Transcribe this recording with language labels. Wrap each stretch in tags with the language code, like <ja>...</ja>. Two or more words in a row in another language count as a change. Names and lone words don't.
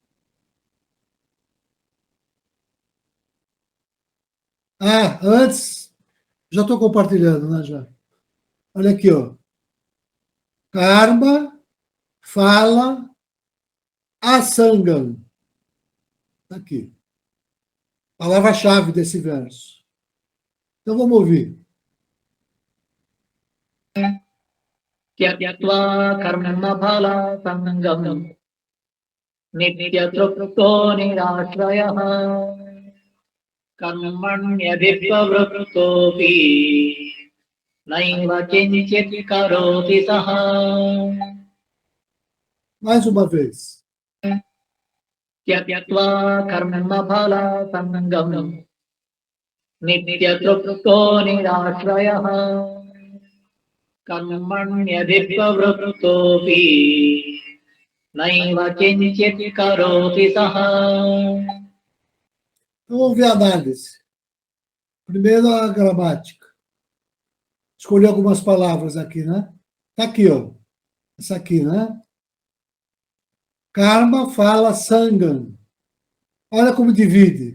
<pt>Antes, já estou compartilhando, né, já? Olha aqui, ó.</pt> <sa>कर्म, फल, असङ्गं.</sa> <pt>Está aqui. Palavra-chave desse verso. Então vamos ouvir.</pt> <sa>त्यत्वा कर्म फल सङ्गं नित्यत्रुतो निराश्रयः कर्मण्यदिपवृतोपि नैव किञ्चित् करोति सः.</sa> <pt>Mais uma vez.</pt> <sa>त्यत्वा कर्म फल सङ्गं नित्यत्रुतो निराश्रयः कर्मण्यदिपवृतोपि नैव किञ्चित् करोति सः.</sa> <pt>Então vamos ver a análise. Primeiro a gramática. Escolhi algumas palavras aqui, né? Está aqui, ó. Essa aqui, né?</pt> <sa>कर्म, फल, सङ्गं.</sa> <pt>Olha como divide.</pt>